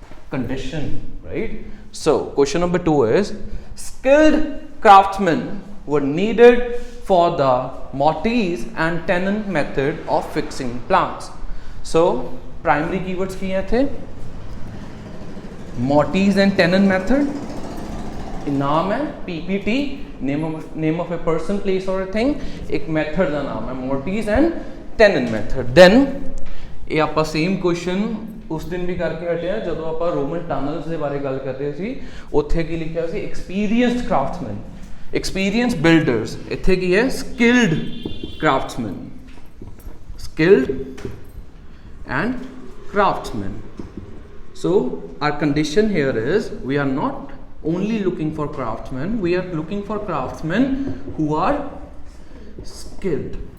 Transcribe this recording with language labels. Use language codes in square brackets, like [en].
[en] Condition, right? So, question number 2 is, skilled craftsmen were needed for the mortise and tenon method of fixing planks. So, primary keywords [hi] किए थे? [en] Mortise and tenon method. [hi] नाम है [en] PPT, name of a person, place or a thing. [hi] एक [en] method [hi] का नाम है [en] mortise and tenon method. [pa] Then [hi] ये आपका same question उस दिन भी करके हटे हैं [pa] ਜਦੋਂ ਆਪਾਂ रोमन टनल्स ਦੇ ਬਾਰੇ ਗੱਲ ਕਰ ਰਹੇ ਸੀ ਉੱਥੇ ਕੀ ਲਿਖਿਆ ਸੀ [en] experienced craftsmen, experienced builders. [pa] ਇੱਥੇ ਕੀ ਹੈ [en] skilled craftsmen, skilled and craftsmen. So our condition here is we are not only looking for craftsmen, we are looking for craftsmen who are skilled.